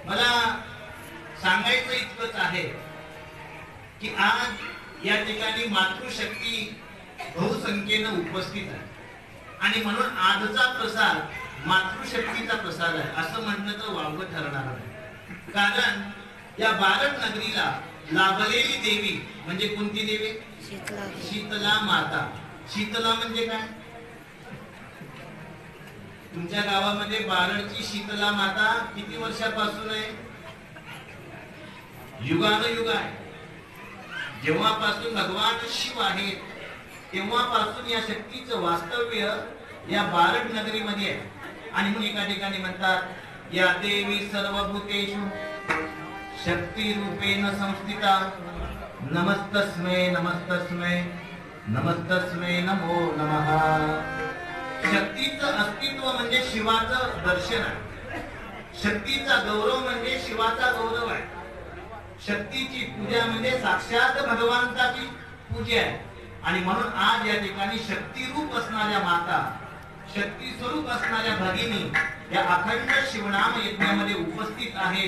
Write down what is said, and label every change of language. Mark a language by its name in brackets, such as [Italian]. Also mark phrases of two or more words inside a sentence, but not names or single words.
[Marathi] मला सांगायचं इतकंच आहे की आज या ठिकाणी मातृशक्ती बहुसंख्येनं उपस्थित आहे आणि म्हणून आजचा प्रसाद मातृशक्तीचा प्रसाद आहे असं म्हणणं तर वावगं ठरणार नाही. कारण या बारड नगरीला लाभलेली देवी म्हणजे कोणती देवी? शीतला माता. शीतला म्हणजे काय? तुमच्या गावामध्ये बारडची शीतला माता किती वर्षापासून आहे? युगानुयुग आहे. जेव्हापासून भगवान शिव आहेत तेव्हापासून या शक्तीचं वास्तव्य या बारड नगरीमध्ये आहे. आणि म्हणून एका ठिकाणी म्हणतात [Sanskrit] या देवी सर्वभूतेषु शक्ती रूपेण संस्थिता नमस्तस्मै नमस्तस्मै नमस्तस्मै नमो नमः. [Marathi] शक्तीचं अस्तित्व म्हणजे शिवाचं दर्शन आहे. शक्तीचा गौरव म्हणजे शिवाचा गौरव आहे. शक्तीची पूजा म्हणजे साक्षात भगवंताची पूजा आहे. आणि म्हणून आज या ठिकाणी शक्ती रूप असणाऱ्या माता, शक्ती स्वरूप असणाऱ्या भगिनी या अखंड शिवनाम यज्ञामध्ये उपस्थित आहेत.